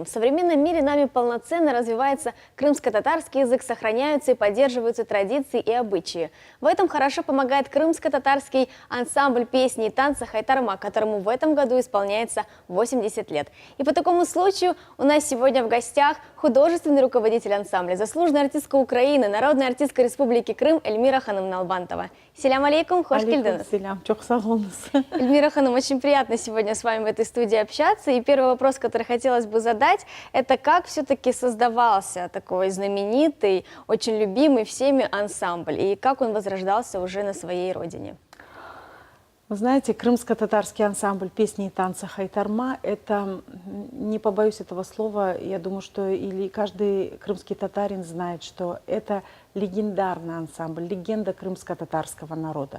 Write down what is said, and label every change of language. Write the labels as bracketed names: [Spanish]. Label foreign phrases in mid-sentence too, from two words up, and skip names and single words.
[Russian] В современном мире нами полноценно развивается крымско-татарский язык, сохраняются и поддерживаются традиции и обычаи. В этом хорошо помогает крымско-татарский ансамбль песни и танца «Хайтарма», которому в этом году исполняется 80 лет. И по такому случаю у нас сегодня в гостях художественный руководитель ансамбля, заслуженная артистка Украины, народная артистка Республики Крым Эльмира Ханым Налбантова. [Crimean Tatar] Селям алейкум, хош келдіңіз. Селям, чок сағолыңыз. [Russian] Эльмира Ханым, очень приятно сегодня с вами в этой студии общаться. И первый вопрос, который хотелось бы задать, это как все-таки создавался такой знаменитый, очень любимый всеми ансамбль, и как он возрождался уже на своей родине? Вы знаете, крымско-татарский ансамбль песни и танца «Хайтарма» – это, не побоюсь этого слова, я думаю, что или каждый крымский татарин знает, что это легендарный ансамбль, легенда крымско-татарского народа.